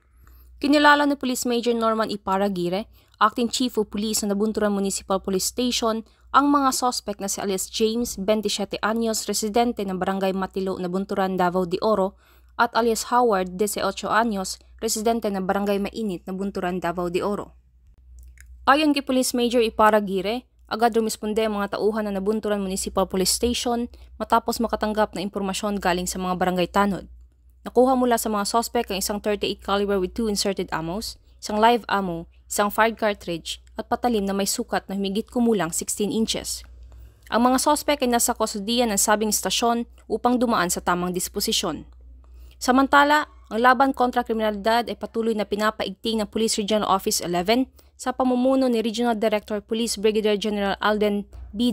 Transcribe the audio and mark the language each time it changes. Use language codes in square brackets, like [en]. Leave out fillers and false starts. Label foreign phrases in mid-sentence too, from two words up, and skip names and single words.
[tl] Kinilala ni Police Major Norman Iparaguirre, Acting Chief of Police ng Nabunturan Municipal Police Station, ang mga sospek na si alias James, 27 anyos, residente ng Barangay Matilo, Nabunturan, Davao de Oro, at alias Howard, 18 anyos, residente ng Barangay Mainit, Nabunturan, Davao de Oro. Ayon kay Police Major Iparaguirre, agad rumisponde ang mga tauhan ng Nabunturan Municipal Police Station matapos makatanggap na impormasyon galing sa mga barangay tanod. Nakuha mula sa mga sospek ang isang [en] 38 caliber with 2 inserted ammos, [tl] isang [en] live ammo, [tl] isang [en] fired cartridge [tl] at patalim na may sukat na humigit kumulang 16 inches. Ang mga sospek ay nasa kustodiya ng sabing istasyon upang dumaan sa tamang disposisyon. Samantala, ang laban kontra kriminalidad ay patuloy na pinapaigting ng Police Regional Office 11 sa pamumuno ni Regional Director Police Brigadier General Alden B.